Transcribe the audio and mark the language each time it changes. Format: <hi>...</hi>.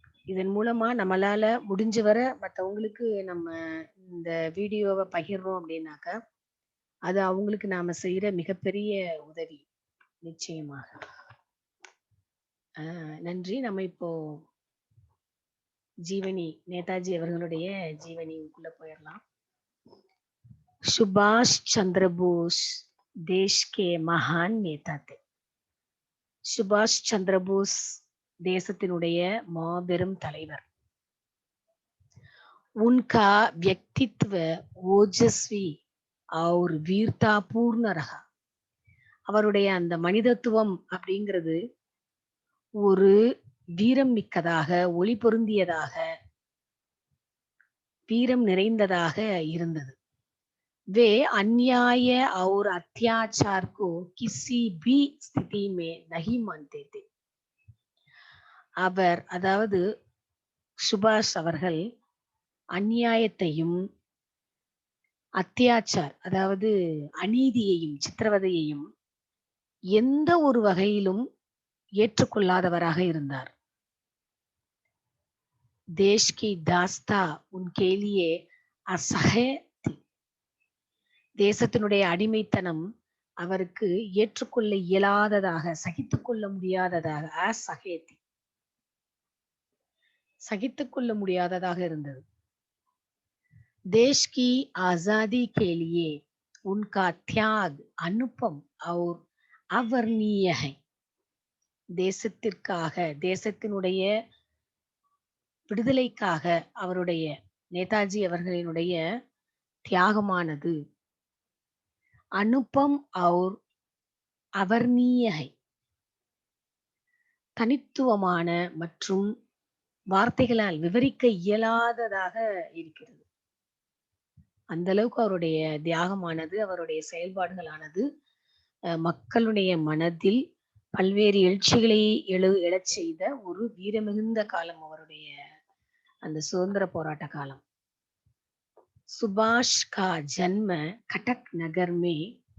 <ta>இதன் மூலமா நம்மளால முடிஞ்ச வர மத்தவங்களுக்கு நம்ம இந்த வீடியோவ பகிர்றோம் அப்படின்னாக்கா, அது அவங்களுக்கு நாம செய்யற மிகப்பெரிய உதவி. நிச்சயமாக. நன்றி. நம்ம இப்போ ஜீவனி நேதாஜி அவர்களுடைய ஜீவனிக்குள்ள போயிரலாம்.</ta> <hi>सुभाष चंद्र बोस देश के महान नेता थे.</hi> <ta>சுபாஷ் சந்திர போஸ் தேசத்தினுடைய மாபெரும் தலைவர்.</ta> <hi>उनका व्यक्तित्व ओजस्वी और वीरता पूर्ण रहा.</hi> <ta>அவருடைய அந்த மனிதத்துவம் அப்படிங்கிறது ஒரு வீரம் மிக்கதாக, ஒளி பொருந்தியதாக, வீரம் நிறைந்ததாக இருந்தது.</ta> <hi>वे अन्याय और अत्याचार को किसी भी स्थिति में नहीं मानते थे.</hi> <ta>அவர் அதாவது சுபாஷ் அவர்கள் அநியாயத்தையும், அத்தியாச்சார் அதாவது அநீதியையும், சித்திரவதையையும் எந்த ஒரு வகையிலும் ஏற்றுக்கொள்ளாதவராக இருந்தார்.</ta> <hi>देश की दास्ता उनके लिए असह्य थी.</hi> <ta>தேசத்தினுடைய அடிமைத்தனம் அவருக்கு ஏற்றுக்கொள்ள இயலாததாக, சகித்துக்கொள்ள முடியாததாக, அசஹேதி சகித்துக்கொள்ள முடியாததாக இருந்தது.</ta> <hi>देश की आजादी के लिए उनका त्याग अनुपम और अवर्णीय है.</hi> <ta>தேசத்திற்காக, தேசத்தினுடைய விடுதலைக்காக அவருடைய நேதாஜி அவர்களினுடைய தியாகமானது அனுபம்</ta> <hi>और अवर्णीय है.</hi> <ta>தனித்துவமான மற்றும் வார்த்தைகளால் விவரிக்க இயலாததாக இருக்கிறது. அந்த அளவுக்கு அவருடைய தியாகமானது, அவருடைய செயல்பாடுகளானது மக்களுடைய மனதில் பல்வேறு எழுச்சிகளை எழச் செய்த ஒரு வீரமிகுந்த காலம் அவருடைய அந்த சுதந்திர போராட்ட காலம்.</ta> <hi>सुभाष का जन्म कटक नगर में</hi>